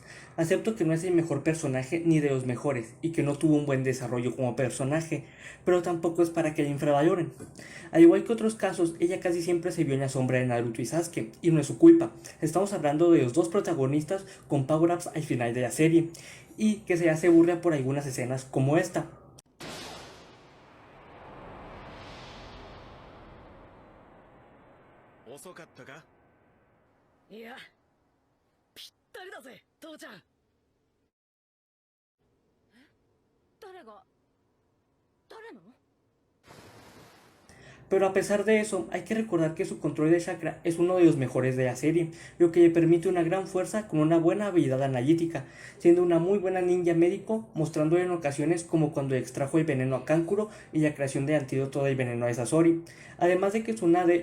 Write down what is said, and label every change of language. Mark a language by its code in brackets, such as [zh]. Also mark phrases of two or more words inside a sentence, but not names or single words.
[es] Acepto que no es el mejor personaje ni de los mejores, y que no tuvo un buen desarrollo como personaje, pero tampoco es para que la infravaloren. Al igual que otros casos, ella casi siempre se vio en la sombra de Naruto y Sasuke, y no es su culpa. Estamos hablando de los dos protagonistas con power-ups al final de la serie, y que se hace burla por algunas escenas como esta. [ja] 遅かったか？いや、ぴったりだぜ、父ちゃん。誰が誰の？ [es] Pero a pesar de eso, hay que recordar que su control de chakra es uno de los mejores de la serie, lo que le permite una gran fuerza con una buena habilidad analítica, siendo una muy buena ninja médico, mostrándolo en ocasiones como cuando extrajo el veneno a Kankuro y la creación del antídoto del veneno a Sasori, además de que Tsunade